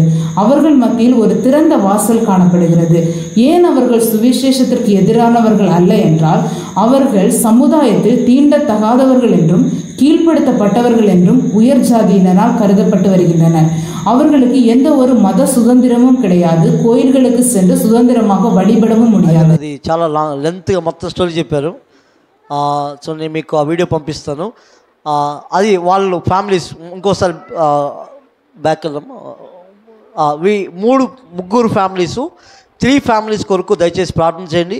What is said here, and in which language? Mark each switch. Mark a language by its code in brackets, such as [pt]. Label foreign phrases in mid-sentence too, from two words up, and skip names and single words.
[ta] அவர்கள் மத்தியில் ஒரு திறந்த வாசல் காணப்படுகிறது. ஏன் அவர்கள் சுவிசேஷத்திற்கு எதிரானவர்கள் அல்ல என்றால், அவர்கள் சமுதாயத்தில் தீண்டத்தகாதவர்கள் என்றும் கீழ்ப்படுத்தப்பட்டவர்கள் என்றும் உயர் ஜாதியினரால் கருதப்பட்டு வருகின்றனர். அவர்களுக்கு எந்த ஒரு மத சுதந்திரமும் கிடையாது. கோயில்களுக்கு சென்று సుతంత్రமாக వழிబడவும் முடியாது. [te] అది చాలా లెంత్గా మొత్తం స్టోరీ చెప్పారు. సో నేను మీకు ఆ వీడియో పంపిస్తాను. అది వాళ్ళు ఫ్యామిలీస్ ఇంకోసారి బ్యాక్ వెళ్దాం. ముగ్గురు ఫ్యామిలీసు 3 ఫ్యామిలీస్ కొరకు దయచేసి ప్రార్థన చేయండి.